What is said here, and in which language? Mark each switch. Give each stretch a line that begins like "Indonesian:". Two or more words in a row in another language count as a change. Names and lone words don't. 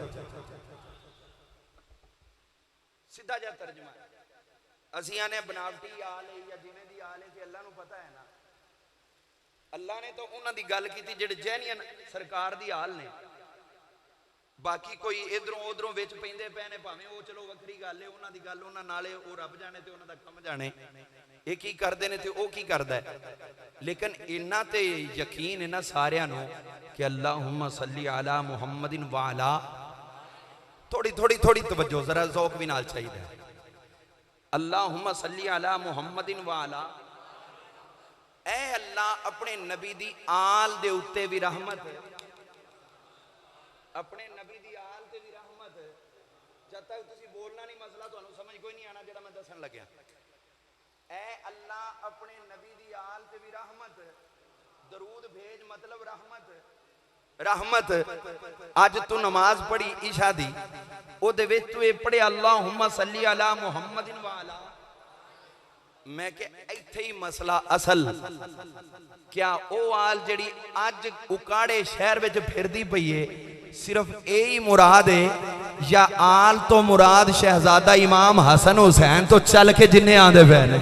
Punjabi: ਸਿੱਧਾ ਜਾ ਤਰਜਮਾ, ਅਸੀਆਂ ਨੇ ਬਨਾਵਟੀ ਆਲ ਹੈ ਯਾ ਜਿਵੇਂ ਦੀ ਆਲ ਹੈ ਕਿ ਅੱਲਾਹ ਨੂੰ ਪਤਾ ਹੈ ਨਾ, ਅੱਲਾਹ ਨੇ ਤੋ ਉਨ੍ਹਾਂ ਦੀ ਗੱਲ ਕੀਤੀ ਜਿਹੜੇ ਜ਼ੈਨੀਅਨ ਸਰਕਾਰ ਦੀ ਆਲ ਨੇ। ਬਾਕੀ ਕੋਈ ਇੱਧਰੋਂ ਉੱਧਰੋਂ ਵਿੱਚ ਪੈਂਦੇ ਪਏ ਨੇ, ਭਾਵੇਂ ਵੋ ਚਲੋ ਵੱਖਰੀ ਗੱਲ ਹੈ, ਉਨ੍ਹਾਂ ਦੀ ਗੱਲ ਉਨ੍ਹਾਂ ਨਾਲੇ, ਵੋ ਰੱਬ ਜਾਣੇ ਤੇ ਉਨ੍ਹਾਂ ਦਾ ਕੰਮ ਜਾਣੇ, ਯੇ ਕੀ ਕਰਦੇ ਨੇ ਤੇ ਵੋ ਕੀ ਕਰਦਾ ਹੈ। ਲੇਕਿਨ ਇੰਨਾ ਤੇ ਯਕੀਨ ਇਨ੍ਹਾਂ ਸਾਰੀਆਂ ਨੂੰ ਕਿ
Arabic: اللهم صل على محمد وعلى.
Punjabi: ਥੋੜ੍ਹੀ ਥੋੜ੍ਹੀ ਥੋੜ੍ਹੀ ਤਵੱਜੋ, ਜ਼ਰਾ ਜ਼ੌਕ ਭੀ ਨਾਲ ਚਾਹੀਦੈ।
Arabic: اللهم صل على محمد وعلى.
Punjabi: ਐ ਅੱਲਾਹ ਅਪਣੇ ਨਬੀ ਦੀ ਆਲ ਦੇ ਉੱਤੇ ਭੀ ਰਹਿਮਤ, ਅਪਣੇ ਨਬੀ ਦੀ ਆਲ ਤੇ ਭੀ ਰਹਿਮਤ, अपने नबी दी आल ते भी रहमत। ਜਬ ਤਕ ਤੁਸੀਂ ਬੋਲਣਾ ਨਹੀਂ ਮਸਲਾ ਤੁਹਾਨੂੰ ਸਮਝ ਕੋਈ ਨਹੀਂ ਆਉਣਾ ਜਿਹੜਾ ਮੈਂ ਦੱਸਣ ਲੱਗਿਆ। ਐ ਅੱਲਾਹ ਅਪਣੇ ਨਬੀ ਦੀ ਆਲ ਤੇ ਭੀ ਰਹਿਮਤ, ਦਰੂਦ ਭੇਜ ਮਤਲਬ ਰਹਿਮਤ। ਰਹਿਮਤ ਅੱਜ ਤੂ ਨਮਾਜ਼ ਪੜ੍ਹੀ ਇਸ਼ਾ ਦੀ, ਓਦੇ ਵਿੱਚ ਤੂ ਯੇ ਪੜ੍ਹੇ
Arabic: اللهم صل على محمد وعلى.
Punjabi: ਮੈਂ ਕੇ ਇੱਥੇ ਹੀ ਮਸਲਾ ਅਸਲ, ਕਿਆ ਓ ਆਲ ਜਿਹੜੀ ਅੱਜ ਓਕਾੜੇ ਸ਼ਹਿਰ ਵਿੱਚ ਫਿਰਦੀ ਪਈ ਹੈ ਸਿਰਫ਼ ਯਹੀ ਮੁਰਾਦ ਹੈ, ਯਾ ਆਲ ਤੋ ਮੁਰਾਦ ਸ਼ਹਿਜ਼ਾਦਾ ਇਮਾਮ ਹਸਨ ਹੁਸੈਨ ਤੋ ਚੱਲ ਕੇ ਜਿੰਨੇ ਆਂਦੇ ਪਏ ਨੇ?